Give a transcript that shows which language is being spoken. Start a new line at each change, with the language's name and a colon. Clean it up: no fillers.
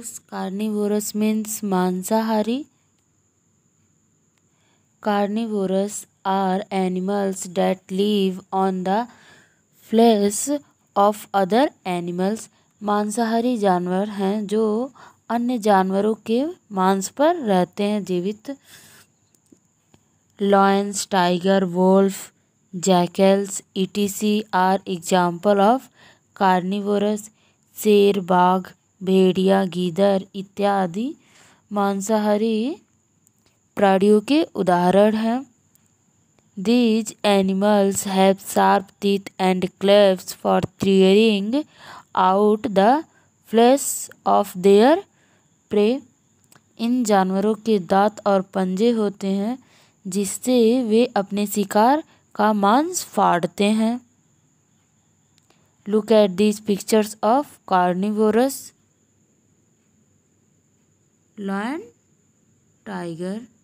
English: Carnivorous means मांसाहारी. Carnivorous are animals that live on the flesh of other animals.
Hindi: मांसाहारी जानवर हैं जो अन्य जानवरों के मांस पर रहते हैं जीवित.
English: Lions, tiger, wolf, jackals, etc. are example of carnivorous.
Hindi: शेर, बाघ, भेड़िया, गीदड़ इत्यादि मांसाहारी प्राणियों के उदाहरण हैं.
English: These animals have sharp teeth and claws for tearing out the flesh of their prey.
Hindi: इन जानवरों के दांत और पंजे होते हैं जिससे वे अपने शिकार का मांस फाड़ते हैं.
English: Look at these pictures of carnivorous. Lion, tiger.